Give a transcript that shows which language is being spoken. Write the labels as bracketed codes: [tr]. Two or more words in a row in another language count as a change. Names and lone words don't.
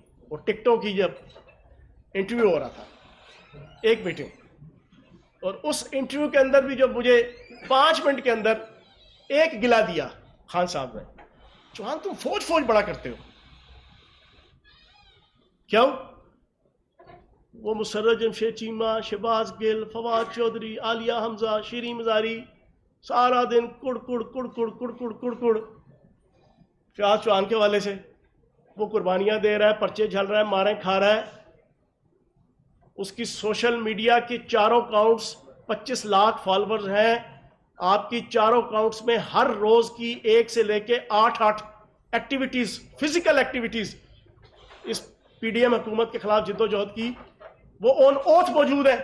[ur] اور ٹکٹوں کی جب انٹرویو ہو رہا تھا، ایک میٹنگ، اور اس انٹرویو کے اندر بھی جب مجھے 5 منٹ کے اندر ایک گلا دیا خان صاحب نے، چوہان تم فوج بڑا کرتے ہو. کیوں؟ وہ مسرت جمشید چیمہ، شہباز گل، فواد چودھری، عالیہ حمزہ، شیریں مزاری، سارا دن کڑ کڑ کڑ کڑ کڑ کڑ کڑ کڑ. فیاض چوہان کے والے سے وہ قربانیاں دے رہا ہے، پرچے جھل رہا ہے، ماریں کھا رہا ہے. اس کی [en] social media [ur] کی چاروں اکاؤنٹس 25 لاکھ فالوورز ہیں. آپ کی چاروں اکاؤنٹس میں ہر روز کی 1 سے لے کے 8 ایکٹیویٹیز، [en] physical activities [ur] اس پی ڈی ایم حکومت کے خلاف جد و جہد کی، وہ [en] on oath [ur] موجود ہے.